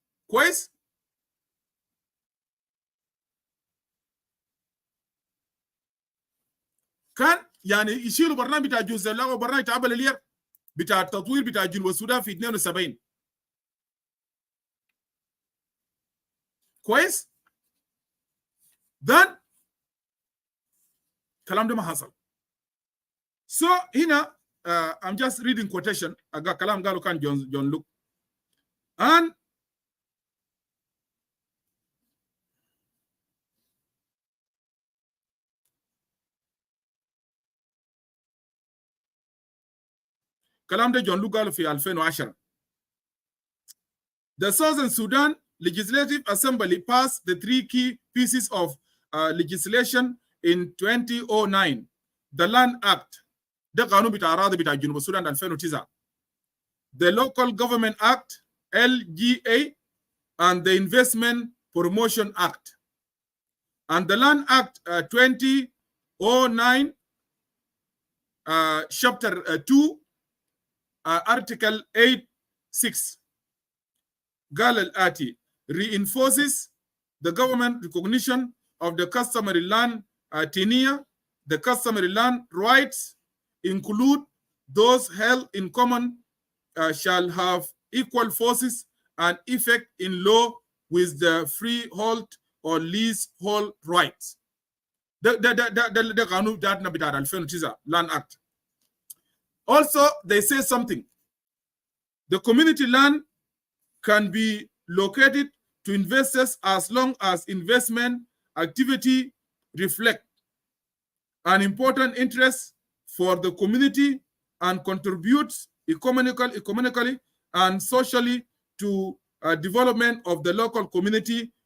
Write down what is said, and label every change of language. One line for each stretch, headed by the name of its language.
Arabic: كويس؟ كان يعني يشيلوا برنامج بتاع جوزيف لاغو، برنامج بتاع الير بتاع التطوير بتاع جنوب السودان في 72. كويس؟ then كلام ده ما حصل.
English: So هنا I'm just reading quotation.
Arabic: كلام قالوا كان جون لوك. And كلام ده جون لوك قالوا في 2010.
English: The Southern Sudan Legislative Assembly passed the 3 key pieces of legislation in 2009.
Arabic: The Land Act, ده قانون بتاع أراضي بتاع جنوب السودان 2009.
English: The Local Government Act, LGA, and the Investment Promotion Act. And the Land Act 2009, Chapter 2, Article 8(6).
Arabic: قال الآتي:
English: reinforces the government recognition of the customary land tenure. The customary land rights include those held in common shall have equal forces and effect in law with the freehold or leasehold rights.
Arabic: ده قانون بتاعتنا بتاع 2009 Land Act.
English: Also, they say something. The community land can be located to investors as long as investment activity reflect an important interest for the community and contributes economically and socially to development of the local community.